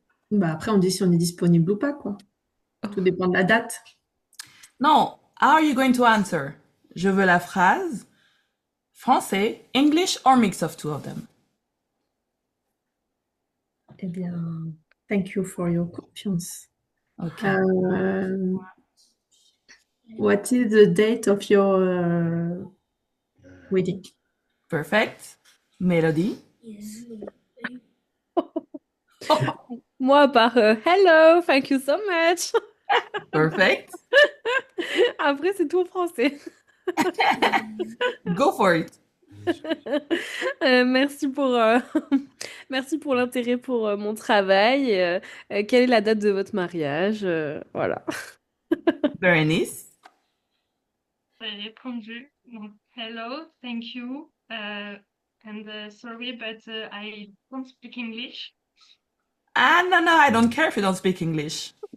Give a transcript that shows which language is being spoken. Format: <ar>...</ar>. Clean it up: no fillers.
<fr>Bah après, on dit si on est disponible ou pas, quoi. Tout dépend de la date.</fr> <en>Non, how are you going to answer?</en> <fr>Je veux la phrase français,</fr> <en>English or mix of two of them.</en> <fr>Eh bien,</fr> <en>thank you for your confiance. Okay. What is the date of your wedding? Perfect. Melody.</en> <fr>Moi, à part</fr> <en>hello, thank you so much. Perfect.</en> <fr>Après, c'est tout en français.</fr> <en>Go for it.</en> <fr>Merci pour, merci pour l'intérêt pour mon travail. Quelle est la date de votre mariage? Voilà. Berenice. J'ai répondu.</fr> <en>Donc, hello, thank you, and sorry, but I don't speak English. Ah, no, I don't care if you don't speak English.</en>